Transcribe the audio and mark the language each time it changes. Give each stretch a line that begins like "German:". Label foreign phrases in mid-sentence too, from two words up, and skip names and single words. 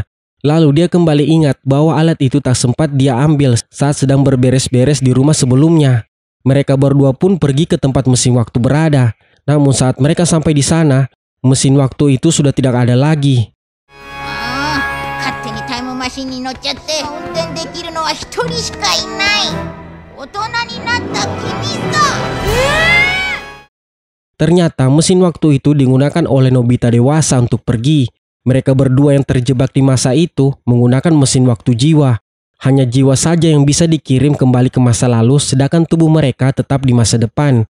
Indonesian: Lalu dia kembali ingat bahwa alat itu tak sempat dia ambil saat sedang berberes-beres di rumah sebelumnya. Mereka berdua pun pergi ke tempat mesin waktu berada. Namun saat mereka sampai di sana, mesin waktu itu sudah tidak ada lagi.
Japanese: 勝手にタイムママシンに乗っちゃって運転できるのは一人しかいない。大人になった君さ。
Indonesian: Ternyata mesin waktu itu digunakan oleh Nobita dewasa untuk pergi. Mereka berdua yang terjebak di masa itu menggunakan mesin waktu jiwa. Hanya jiwa saja yang bisa dikirim kembali ke masa lalu, sedangkan tubuh mereka tetap di masa depan.